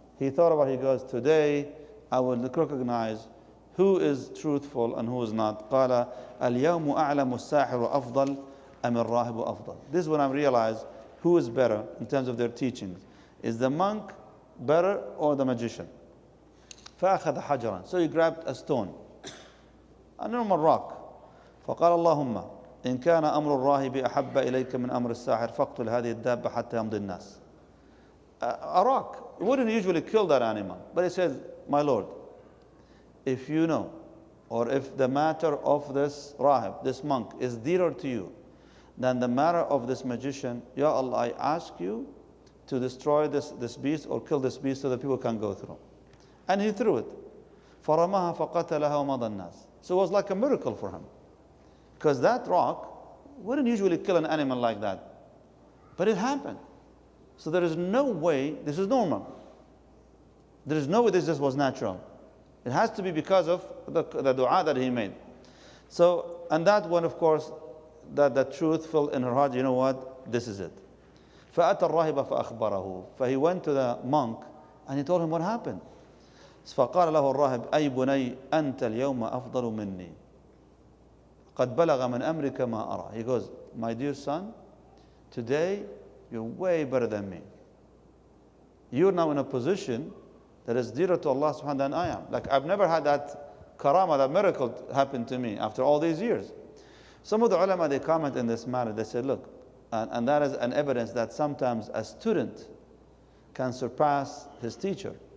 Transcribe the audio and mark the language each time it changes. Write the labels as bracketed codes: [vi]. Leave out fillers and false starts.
[en] He thought about it, he goes, today I will recognize who is truthful and who is not. [ar] قال اليوم أعلم الساحر أفضل أم الراهب أفضل. [en] This is when I realized who is better in terms of their teachings. Is the monk better or the magician? [ar] فأخذ حجرا. [en] So he grabbed a stone, a normal rock. [ar] فقال اللهم إن كان أمر الراهب أحب إليك من أمر الساحر فاقتل هذه الدابة حتى يمضي الناس. [en] A rock wouldn't usually kill that animal, but he says, my Lord, if you know, or if the matter of this rahib, this monk, is dearer to you than the matter of this magician. Ya Allah, I ask you to destroy this beast or kill this beast so that people can go through. And he threw it. [ar] فَرَمَاهَا فَقَتَلَهَا وَمَضَى النَّاسِ. [en] So it was like a miracle for him. Because that rock wouldn't usually kill an animal like that. But it happened. So there is no way this is normal. There is no way this just was natural. It has to be because of the dua that he made. So, and that one, of course, that the truth fell in her heart, you know what? This is it. [ar] فَأَتَى الرَّاهِبَ فَأَخْبَرَهُ. [en] So he went to the monk and he told him what happened. [ar] فقال له الراهب أي بني أنت اليوم أفضل مني قد بلغ من أمرك ما أرى. [en] He goes, my dear son, today you're way better than me. You're now in a position that is dearer to Allah subhanahu wa ta'ala than I am. Like I've never had that karama, that miracle happen to me after all these years. Some of the ulama, they comment in this matter, they said, look, and that is an evidence that sometimes a student can surpass his teacher.